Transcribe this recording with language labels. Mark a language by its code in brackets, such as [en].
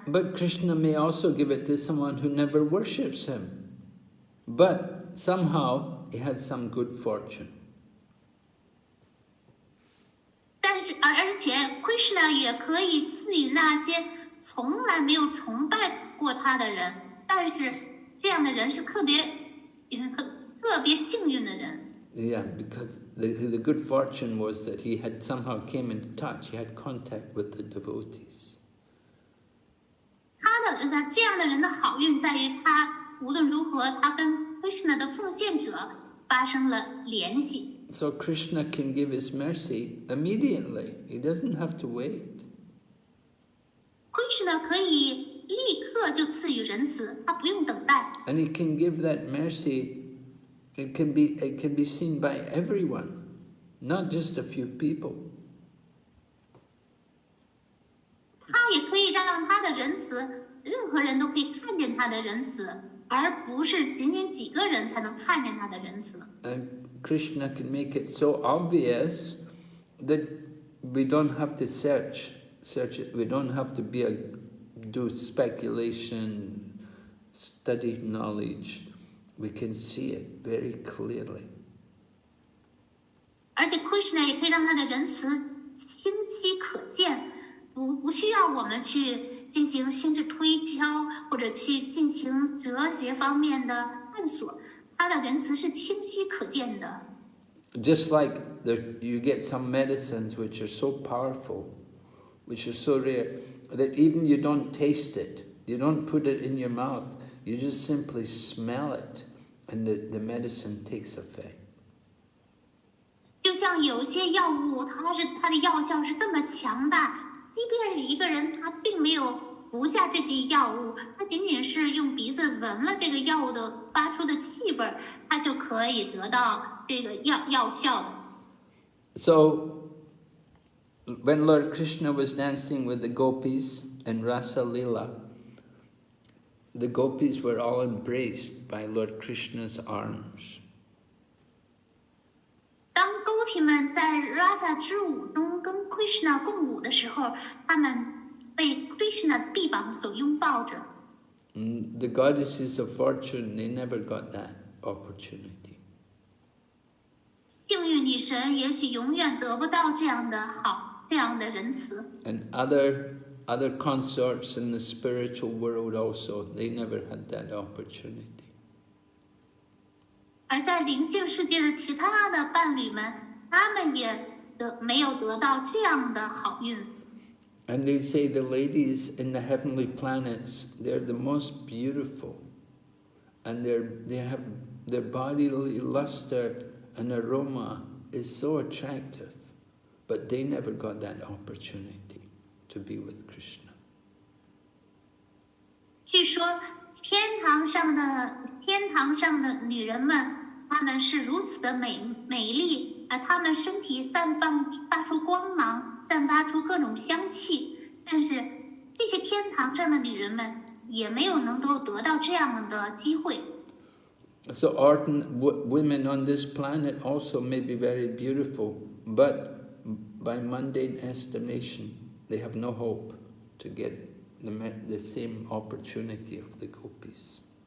[en] But Krishna may also give it to someone who never worships him. But somehow he has some good fortune. [zh] 而且 Krishna 也可以赐予那些从来没有崇拜过他的人，但是这样的人是特别幸运的人。 [en] Yeah, because the good fortune was that he had somehow came in touch, he had contact with the devotees. [zh] 这样的人的好运在于他无论如何，他跟 Krishna 的奉献者发生了联系。 [en] So Krishna can give his mercy immediately. He doesn't have to wait. [zh] Krishna 可以立刻就赐予仁慈，他不用等待。 [en] And he can give that mercy. It can be seen by everyone, not just a few people. [zh] 他也可以让他的仁慈，任何人都可以看见他的仁慈，而不是仅仅几个人才能看见他的仁慈。 [en] And Krishna can make it so obvious that we don't have to search it. We don't have to do speculation, study knowledge. We can see it very clearly. [zh] 而且 Krishna 也可以让他的仁慈清晰可见，不需要我们去进行心智推敲，或者去进行哲学方面的探索。他的仁慈是清晰可见的。 [en] Just like you get some medicines which are so powerful, which are so rare, that even you don't taste it, you don't put it in your mouth, you just simply smell it, and the medicine takes effect. [zh] 就像有些药物，它的药效是这么强大，即便是一个人他并没有服下这剂药物，他仅仅是用鼻子闻了这个药物的发出的气味，他就可以得到这个药效的。 [en] So, when Lord Krishna was dancing with the Gopis in Rasa Leela, the Gopis were all embraced by Lord Krishna's arms. [zh] 当 Gopi 们在 Rasa 之舞中跟 Krishna 共舞的时候，他们被 Krishna 的臂膀所拥抱着。 [en] The goddesses of fortune, they never got that opportunity. [zh] 幸运女神也许永远得不到这样的好，这样的仁慈。 [en] And other consorts in the spiritual world also, they never had that opportunity. [zh] 而在灵性世界的其他的伴侣们，他们也没有得到这样的好运。 [en] And they say the ladies in the heavenly planets, they're the most beautiful, and they have their bodily luster and aroma is so attractive, but they never got that opportunity to be with Krishna. [zh] 据说天堂上的女人们，她们是如此的美丽，她们身体发出光芒，散发出各种香气，但是这些天堂上的女人们也没有能够得到这样的机会。 [en] So women on this planet also may be very beautiful, but by mundane estimation, they have no hope to get the same opportunity of the Gopis.